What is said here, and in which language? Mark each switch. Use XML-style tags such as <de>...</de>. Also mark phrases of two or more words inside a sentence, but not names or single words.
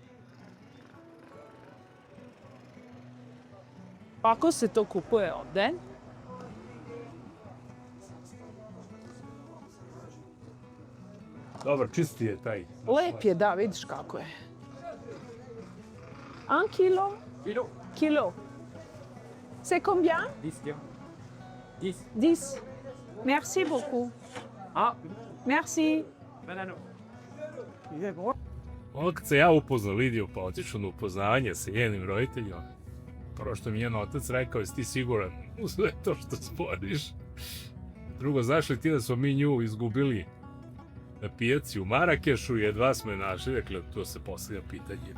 <sr>Kako se to kupuje ovde? Dobar, čisti je taj. Lep je, da, vidiš kako je. 1 kilo? Kilo.</sr> <fr>Kilo. C'est combien? 10 dirhams. 10. 10. Merci beaucoup. Ah, Merci.</fr> <sr>banano. Ono kad se ja upoznao Lidiju, pa otišao na upoznavanje sa njenim roditeljima, prvo što mi njen otac rekao, jesi ti siguran u sve to što sporiš? Drugo, znaš li ti da smo mi nju izgubili na pijaci u Marakešu i jedva smo je našli, dakle, to se postavlja pitanje.</sr>